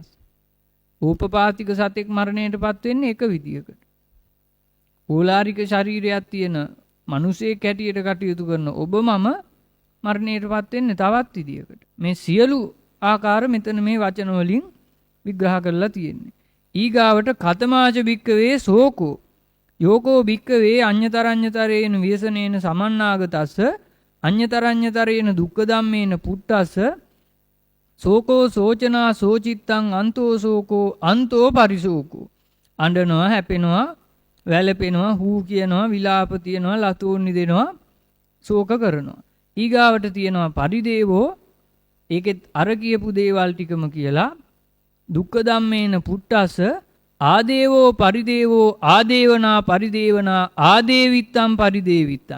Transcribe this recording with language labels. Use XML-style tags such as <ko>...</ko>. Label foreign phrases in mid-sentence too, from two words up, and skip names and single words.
<si>ඕපපාතික සතෙක් මරණයටපත් වෙන්නේ එක විදියකට. ඕලාරික ශරීරයක් තියෙන මිනිසෙක් හැටියට කටයුතු කරන ඔබ මම මරණයටපත් වෙන්නේ තවත් විදියකට. මේ සියලු ආකාර මෙතන මේ වචන වලින් විග්‍රහ කරලා තියෙන්නේ.</si> <pi>ඊගාවට කතමාච භික්කවේ සෝකෝ යෝකෝ භික්කවේ අඤ්‍යතරඤ්‍යතරේන ව්‍යසනේන සමන්නාගතස්ස අඤ්‍යතරඤ්‍යතරේන දුක්ඛ ධම්මේන පුට්ටස්ස සෝකෝ සෝචනා සෝචිත්තං අන්තෝ සෝකෝ අන්තෝ පරිසෝකෝ.</pi> <si>අඬනවා, හැපෙනවා, වැළපෙනවා, හූ කියනවා, විලාප තියනවා, ලතෝන්නි දෙනවා, ශෝක කරනවා. ඊගාවට තියෙනවා පරිදේවෝ. ඒකෙත් අර කියපු දේවල් ටිකම කියලා</si> <pi>දුක්ඛ ධම්මේන පුට්ටස්ස ආදේවෝ පරිදේවෝ ආදේවනා පරිදේවනා ආදේවිත්තං පරිදේවිත්තං.</pi>